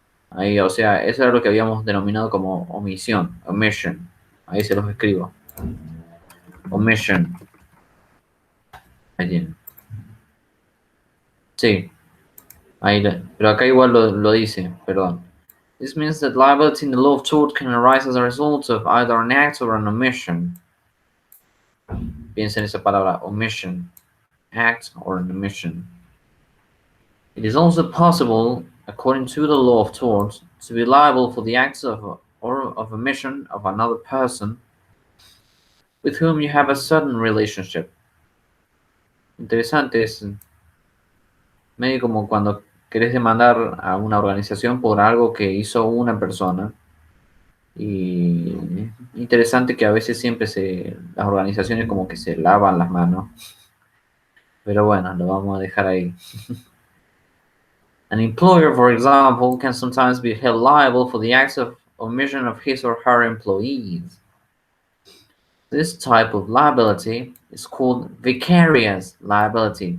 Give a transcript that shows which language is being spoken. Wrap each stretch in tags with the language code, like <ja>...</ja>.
<es>Ahí, o sea, eso era lo que habíamos denominado como omisión, omission. Ahí se los escribo. Omission. Ahí tienen. Sí, ahí, pero acá igual lo dice, perdón.</es> <en>This means that liability in the law of tort can arise as a result of either an act or an omission.</en> <es>Piensa en esa palabra,</es> <en>omission. Act or an omission. It is also possible, according to the law of tort, to be liable for the acts of or of omission of another person with whom you have a certain relationship.</en> <es>Interesante, es medio como cuando querés demandar a una organización por algo que hizo una persona. Y interesante que a veces siempre las organizaciones como que se lavan las manos. Pero bueno, lo vamos a dejar ahí.</es> <en>An employer, for example, can sometimes be held liable for the acts of omission of his or her employees. This type of liability is called vicarious liability.</en>